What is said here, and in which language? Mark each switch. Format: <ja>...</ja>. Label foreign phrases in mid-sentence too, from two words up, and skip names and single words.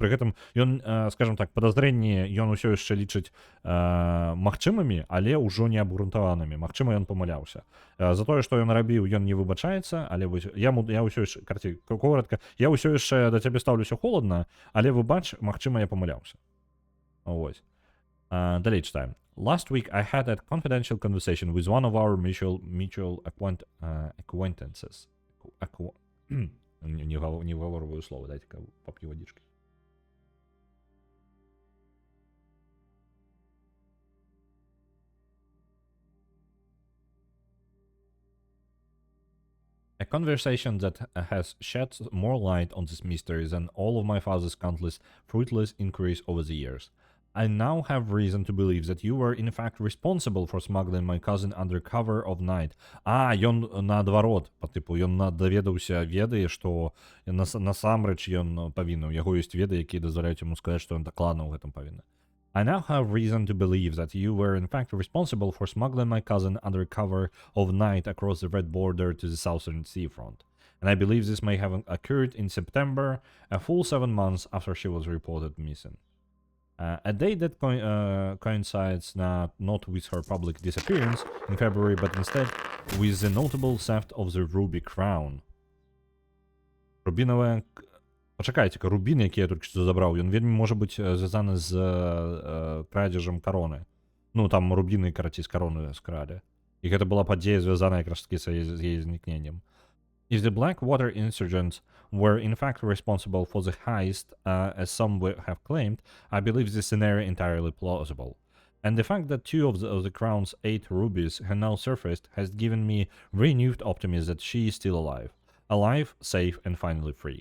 <be>Пры гэтым ён, скажам так, падазрэнні ён усё яшчэ лічыць магчымымі, але ўжо не абгрунтаванымі. Магчыма, ён памыляўся. За тое, што ён рабіў, ён не выбачаецца, але я ўсё яшчэ, карацей, коратка, я ўсё яшчэ да цябе стаўлюся холодна, але выбач, магчыма, я памыляўся. Вось. Далей читаем.</be> <en>Last week I had a confidential conversation with one of our mutual acquaintances.</en> <ru>Не выговорываю слово, дайте-ка попью водички.</ru> <en>A conversation that has shed more light on this mystery than all of my father's countless fruitless inquiries over the years. I now have reason to believe that you were in fact responsible for smuggling my cousin under cover of night.</en> <be>Ён наадварот, па тыпу, ён даведаўся веды, што насамрэч ён павінны. У яго ёсць веды, якія дазваляюць яму сказаць, што ён дакладна ў гэтым павінны.</be> <en>I now have reason to believe that you were in fact responsible for smuggling my cousin under cover of night across the red border to the southern seafront. And I believe this may have occurred in September, a full 7 months after she was reported missing. A date that coincides not with her public disappearance in February, but instead with the notable theft of the Ruby Crown.</en> <be>Рубіновая... Пачакайце-ка, рубін, які я толькі што забраў, ён вельмі можа быць звязаны з крадзежам кароны. Ну, там рубіны, карацей, з кароны скралі. І гэта была падзея, звязаная якраз такі з яе знікненнем.</be> <en>If the Blackwater insurgents were in fact responsible for the heist, as some have claimed, I believe this scenario entirely plausible. And the fact that 2 of the Crown's 8 rubies have now surfaced has given me renewed optimism that she is still alive, safe, and finally free.</en>